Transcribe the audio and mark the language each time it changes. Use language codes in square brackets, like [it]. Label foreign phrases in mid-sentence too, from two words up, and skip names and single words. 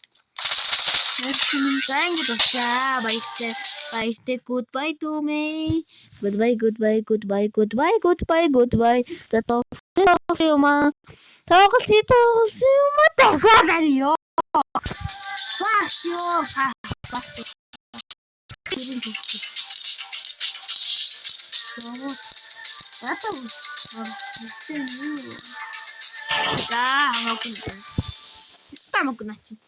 [mn] Баярлалаа дуусаа. Баяртай [en] goodbye to me. Goodbye. [mn] За тоглолт юм аа. Дахиад ёо. Бааш ёо. Стамок начин.